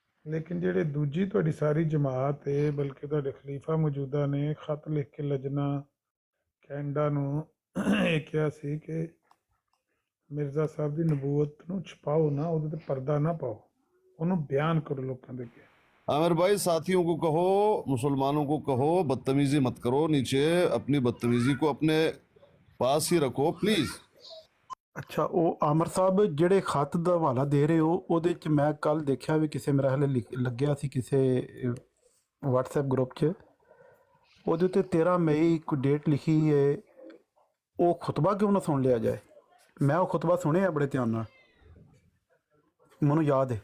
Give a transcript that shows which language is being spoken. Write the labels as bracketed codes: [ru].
[pa] ਲੇਕਿਨ ਜਿਹੜੇ ਦੂਜੀ ਤੁਹਾਡੀ ਸਾਰੀ ਜਮਾਤ ਹੈ, ਬਲਕਿ ਤੁਹਾਡੇ ਖਲੀਫਾ ਮੌਜੂਦਾ ਨੇ ਖਤ ਲਿਖ ਕੇ ਲਜਨਾ ਕੈਨੇਡਾ ਨੂੰ ਇਹ ਕਿਹਾ ਸੀ ਕਿ ਮਿਰਜ਼ਾ ਸਾਹਿਬ ਦੀ ਨਬੂਵਤ ਨੂੰ ਛਪਾਓ ਨਾ, ਉਹਦੇ ਤੇ ਪਰਦਾ ਨਾ ਪਾਓ, ਉਹਨੂੰ ਬਿਆਨ ਕਰੋ ਲੋਕਾਂ ਦੇ ਅੱਗੇ। [hi] आमिर भाई साथियों को कहो, मुसलमानों को कहो, बदतमीजी मत करो, नीचे अपनी बदतमीजी को अपने पास ही रखो प्लीज। [pa] ਅੱਛਾ, ਉਹ ਆਮਰ ਸਾਹਿਬ ਜਿਹੜੇ ਖਤ ਦਾ ਹਵਾਲਾ ਦੇ ਰਹੇ ਹੋ, ਉਹਦੇ ਚ ਮੈਂ ਕੱਲ ਦੇਖਿਆ ਵੀ ਕਿਸੇ ਮੇਰਾ ਹਲੇ ਲੱਗਿਆ ਸੀ ਕਿਸੇ WhatsApp ਗਰੁੱਪ 'ਚ, ਉਹਦੇ ਉੱਤੇ 13 ਮਈ ਕੋਈ ਡੇਟ ਲਿਖੀ ਹੈ। ਉਹ ਖੁਤਬਾ ਕਿਉਂ ਨਾ ਸੁਣ ਲਿਆ ਜਾਏ? ਮੈਂ ਉਹ ਖੁਤਬਾ ਸੁਣਿਆ ਬੜੇ ਧਿਆਨ ਨਾਲ, ਮੈਨੂੰ ਯਾਦ ਹੈ।